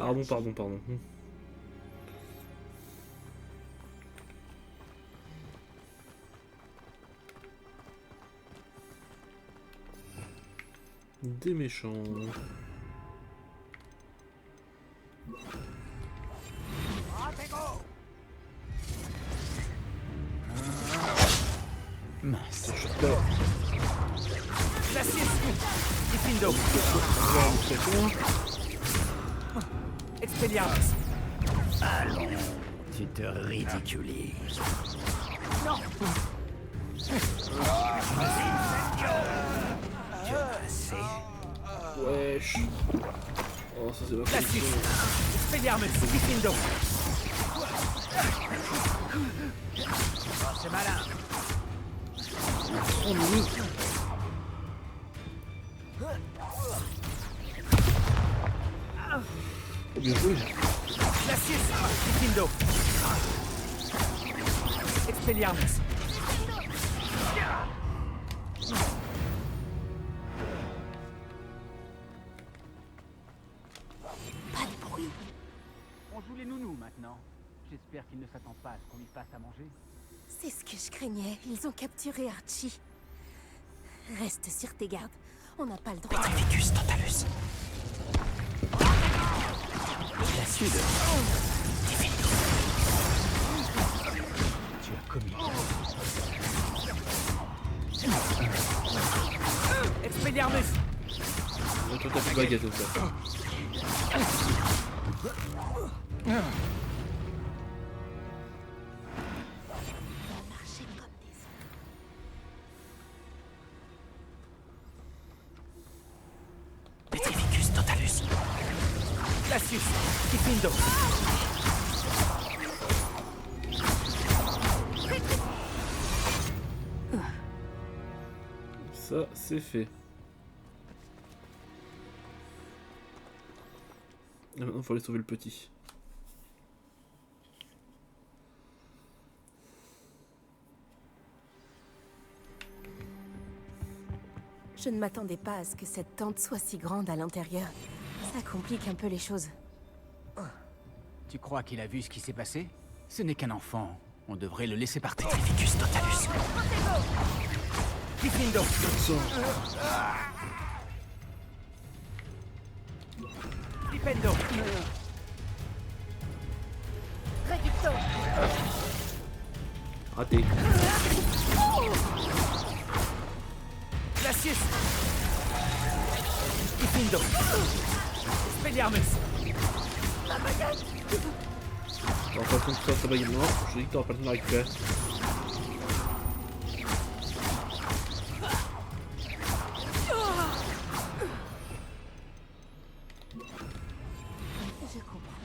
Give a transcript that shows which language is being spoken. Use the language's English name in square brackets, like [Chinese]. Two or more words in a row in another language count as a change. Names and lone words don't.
[French] Pardon. Des méchants. Mince. [Latin] Glacius! Diffindo! Expelliarmus! [French] Allons, tu te ridiculises. Non! Wesh. Oh, ça c'est la [Latin] Glacius! Expelliarmus! Diffindo! [French] C'est malin! Oh, mais bien joué. [Latin] Glacius! Diffindo! Expelliarmus! [French] Pas de bruit. On joue les nounous maintenant. J'espère qu'il ne s'attend pas à ce qu'on lui fasse à manger. C'est ce que je craignais. Ils ont capturé Archie. Reste sur tes gardes. On n'a pas le droit. [Latin] Petrificus totalus. [French] La sud. Tu as commis. [Latin] Expelliarmus! [French] Toi t'as plus baguette comme ça. [Latin] Petrificus totalus. Glacius! Diffindo! [French] Ça c'est fait. Et maintenant il faut aller sauver le petit. Je ne m'attendais pas à ce que cette tente soit si grande à l'intérieur. Ça complique un peu les choses. Tu crois qu'il a vu ce qui s'est passé? Ce n'est qu'un enfant. On devrait le laisser partir. [Latin] Petrificus totalus. Diffindo! Dipendo! Reducto! Raté. Glacius! Diffindo! Expelliarmus! [French] Alors par contre ça baguette non, je dis que t'auras pas le temps de la récupérer. Je comprends.